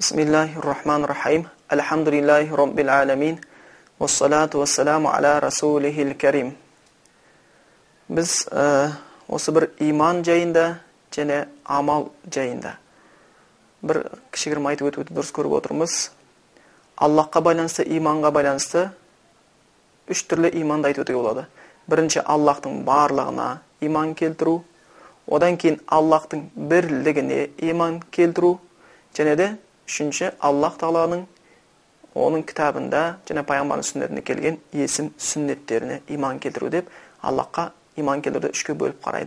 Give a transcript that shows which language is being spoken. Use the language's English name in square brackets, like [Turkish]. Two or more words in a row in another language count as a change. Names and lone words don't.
[Arabic] بسم الله الرحمن الرحيم الحمد لله رب العالمين والصلاة والسلام على رسوله الكريم. [Kazakh] Biz осы bir iman жайында және амал жайында бір кішігірім айтып өтуді дұрыс көріп отырмыз. Аллахқа байланысты, иманға байланысты үш түрлі иманды айтып өтуге болады. Бірінші, Аллахтың барлығына иман келтіру, одан кейін Аллахтың бірлігіне иман келтіру, және де үшінші, Аллах Тағаланың оның кітабында және пайғамбардың сүннетінде келген есім сүннеттеріне иман келтіру деп Аллахқа иман келтіруді үшке бөліп қарайды.